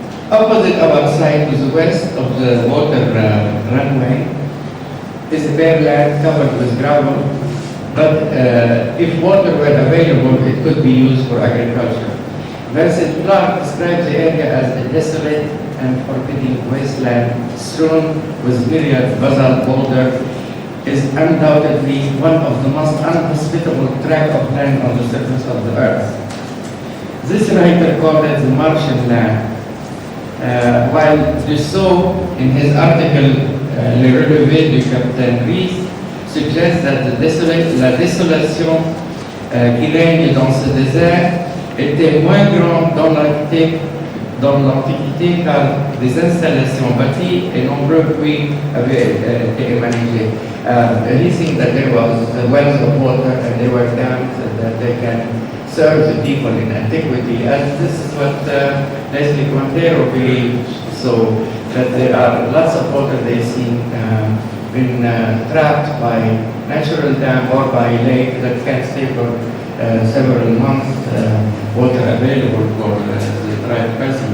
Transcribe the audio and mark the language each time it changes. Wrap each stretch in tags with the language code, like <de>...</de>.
<en>Opposite our site to the west of the water runway is a bare land covered with gravel, but if water were available, it could be used for agriculture. Vincent Clark describes the area as a desolate and forbidding wasteland strewn with myriad basalt boulder, is undoubtedly one of the most unhospitable tract of land on the surface of the earth. This writer called it the Martian land, while Dussault, in his article Le Relevé du Capitaine Rees, suggests that</en> <fr>la désolation qui règne dans ce désert était moins grande dans l'Antiquité car des installations bâties et nombreux puits avaient été émanagés.</fr> <en>He thinks that there was wells of water and there were dams that they can serve the people in antiquity, and this is what Leslie Quintero believes, so that there are lots of water they see been trapped by natural dam or by lake that can stay for several months, water available for the tribe person.</en>